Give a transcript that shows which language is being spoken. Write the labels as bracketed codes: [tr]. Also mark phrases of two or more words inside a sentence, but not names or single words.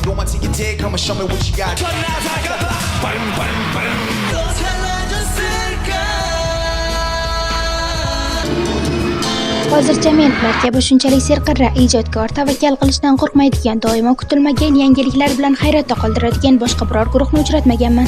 [en] Go until you're dead, come and show me what you got. [uz] Hozircha men ular kabi shunchalik serqirra, ijodkor, tavakkal qilishdan qo'rqmaydigan, doimo kutilmagan yangiliklar bilan hayratda qoldiradigan boshqa biror guruhni uchratmaganman.